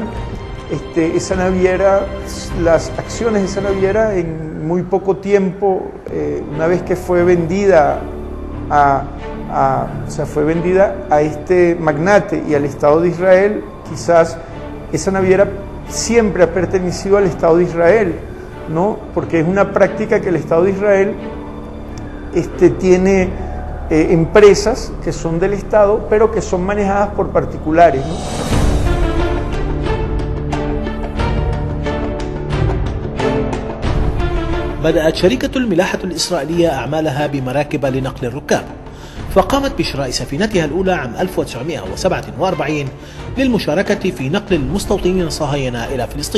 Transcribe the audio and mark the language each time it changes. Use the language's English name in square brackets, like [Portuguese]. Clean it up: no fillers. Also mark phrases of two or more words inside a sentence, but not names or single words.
[Spanish] Esa naviera, las acciones de esa naviera en muy poco tiempo, una vez que fue vendida fue vendida a este magnate y al Estado de Israel, quizás esa naviera siempre ha pertenecido al Estado de Israel, ¿no? Porque es una práctica que el Estado de Israel tiene empresas que son del Estado, pero que son manejadas por particulares, ¿no? [Arabic] بدأت شركة الملاحة الإسرائيلية أعمالها بمراكب لنقل الركاب، فقامت بشراء سفينتها الأولى عام 1947 للمشاركة في نقل المستوطنين الصهاينة إلى فلسطين.